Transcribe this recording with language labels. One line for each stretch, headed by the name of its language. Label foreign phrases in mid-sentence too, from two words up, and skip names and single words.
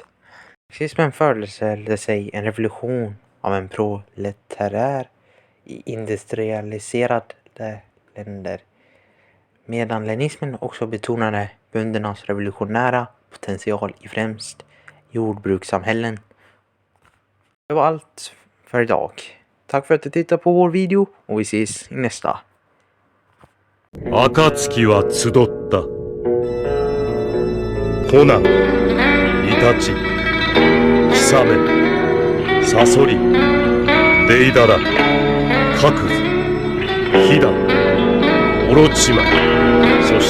Swedish: Marxismen föreställde sig en revolution av en proletär i industrialiserade länder, medan leninismen också betonade böndernas revolutionära potential i främst jordbrukssamhällen. Det var allt för idag. Tack för att du tittade på vår video och vi ses i nästa.
Japanese: 暁は集ったコナン、イタチ、キサメ、サソリ、デイダラ、カクズ、ヒダ、オロチマ、そして